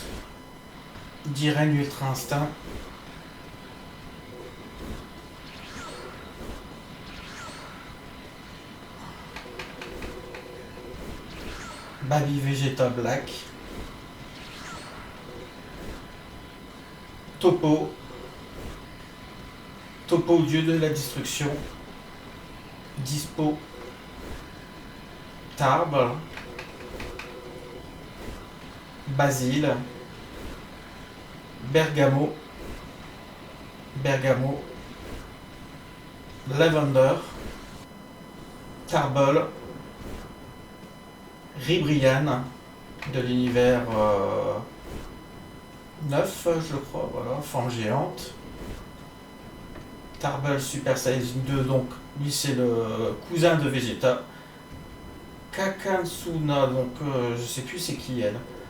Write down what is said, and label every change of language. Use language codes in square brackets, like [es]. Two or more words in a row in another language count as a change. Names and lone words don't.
[fr] Jiren ultra instinct. Baby Vegeta Black. Topo. Topo, dieu de la destruction. Dispo. Tarbe. Basile. Bergamo. Bergamo. Lavender. Carbol. Ribrian de l'univers 9, je crois, voilà, forme géante. Tarbell Super Saiyajin 2, donc lui c'est le cousin de Vegeta. Kakansuna, donc je sais plus c'est qui elle.